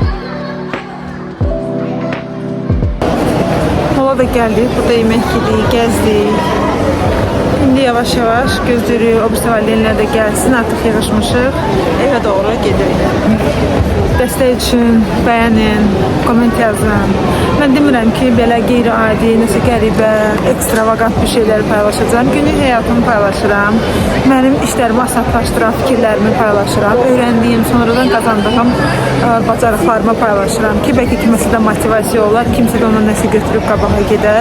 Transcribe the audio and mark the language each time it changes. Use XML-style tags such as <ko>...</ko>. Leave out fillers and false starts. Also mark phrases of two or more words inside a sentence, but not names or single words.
<tr>Mola da geldik, burada yemek yedik, gezdik. Şimdi yavaş yavaş</tr> <az>gözlürük, o bu seferlerine de gelsin, artık yığışmışıq. Eve doğru gedirik. Dəstək üçün bəyənin, komment yazın. Mən demirəm ki, belə qeyri-adi, nəsə qəribə, ekstravagant bir şeyləri paylaşacağım. Günlük həyatımı paylaşıram. Mənim işlərimi asanlaşdıran fikirlərimi paylaşıram. Öyrəndiyim, sonradan qazandığım bacarıqlarımı paylaşıram ki, bəlkə kiməsə də motivasiya olar, kimsə də ona nəsə götürüb qabağa gedər.</az>